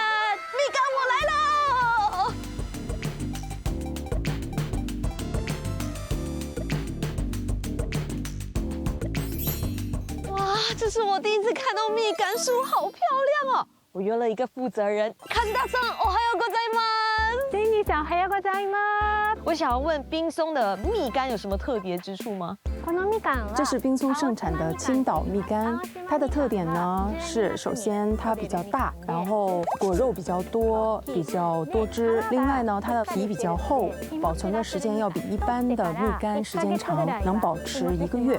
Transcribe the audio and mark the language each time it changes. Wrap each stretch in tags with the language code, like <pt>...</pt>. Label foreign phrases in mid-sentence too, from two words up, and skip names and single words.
<zh>蜜柑，我来了！哇，这是我第一次看到蜜柑树，好漂亮哦！我约了一个负责人，卡斯达桑，</zh> <ja>おはようございます。经理长，おはようございます。</ja> <zh>我想要问冰松的蜜柑有什么特别之处吗？这是冰松盛产的青岛蜜柑，它的特点呢是，首先它比较大，然后果肉比较多，比较多汁。另外呢，它的皮比较厚，保存的时间要比一般的蜜柑时间长，能保持1个月。</zh>